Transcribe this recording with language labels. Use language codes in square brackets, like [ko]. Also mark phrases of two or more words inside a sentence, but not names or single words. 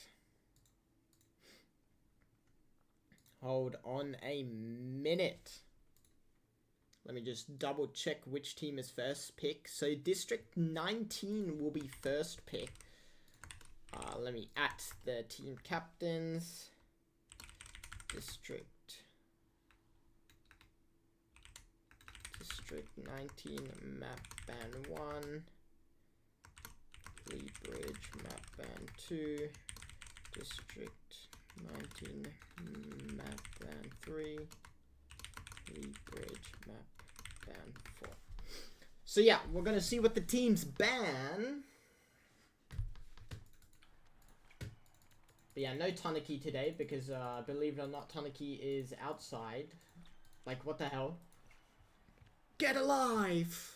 [en] Hold on a minute. Let me just double check which team is first pick. So District 19 will be first pick. Let me at the team captains. District 19 map ban 1. LeBridge map ban 2. District 19 map ban 3. LeBridge map ban 4. So yeah, we're gonna see what the teams ban. But yeah, no Tanaki today because believe it or not, Tanaki is outside. Like, what the hell? Get alive!